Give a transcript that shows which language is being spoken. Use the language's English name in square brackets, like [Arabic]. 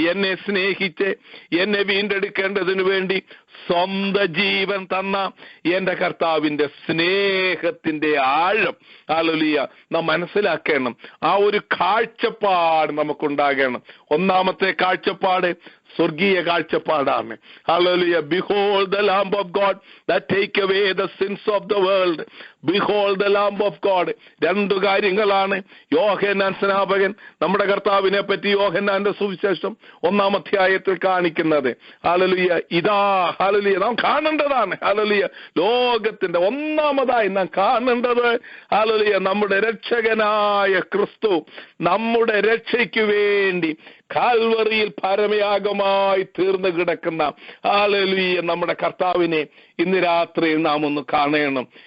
[Malayalam] എന്നെ സ്നേഹിച്ച് എന്നെ വീണ്ടെടുക്കേണ്ടതിനു വേണ്ടി സ്വന്തം ജീവൻ തന്ന എന്റെ കർത്താവിന്റെ സ്നേഹത്തിന്റെ ആഴം ഹല്ലേലൂയ നാം മനസ്സിലാക്കണം. ആ ഒരു കാഴ്ചപ്പാട് നമുക്കുണ്ടാകണം. 1-ാമത്തെ കാഴ്ചപ്പാട് സ്വർഗീയ കാഴ്ചപ്പാടാണ്. Hallelujah. [English] Behold the Lamb of God that take away the sins of the world. Behold the Lamb of God. [Malayalam] 2 കാര്യങ്ങളാണ് യോഹന്നാൻ സ്നാപകൻ നമ്മുടെ കർത്താവിനെ പറ്റി യോഹന്നാന്റെ സുവിശേഷം 1-ാം അധ്യായത്തിൽ കാണിക്കുന്നത്. ഹല്ലേലൂയ. ഇതാ ഹല്ലേലൂയ നാം കാണേണ്ടതാണ്. ഹല്ലേലൂയ. ലോകത്തിന്റെ 1-ാമതായി നാം കാണേണ്ടത് ഹല്ലേലൂയ നമ്മുടെ രക്ഷകനായ ക്രിസ്തു നമ്മുടെ രക്ഷയ്ക്ക് വേണ്ടി കാൽവറിയിൽ പരമയാഗമായി തീർന്നു കിടക്കുന്ന ഹല്ലേലൂയ നമ്മുടെ കർത്താവിനെ ഇന്ന് രാത്രി നാം ഒന്ന് കാണണം.